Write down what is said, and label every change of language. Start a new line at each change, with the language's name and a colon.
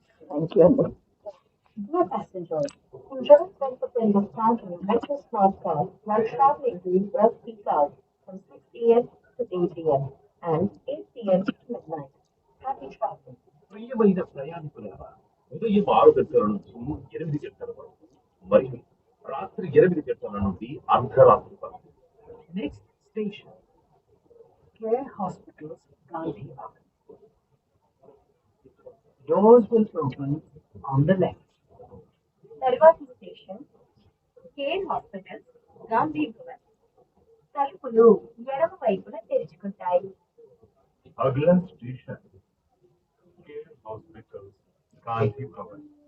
English: Thank you. Dear passengers, enjoy 10% discount on your Metro Smart Card while traveling during work peak hours from 6 a.m. to 8 a.m. and 8 p.m. to midnight. Happy traveling.
Telugu: ప్రియమైన ప్రయాణికులారా, ఉదయం 6 గంటల నుంచి 8 గంటల వరకు మరియు రాత్రి 8 గంటల నుండి అర్ధరాత్రి వరకు.
English: Next station, Care Hospitals, Gandhi Bhavan. Doors will open on the left.
Telugu: తరువాతి station care hospital Gandhi Bhavan. తలుపులు ఎడమ వైపున తెరుచుకుంటాయి.
Hindi: अगला station care hospital Gandhi Bhavan.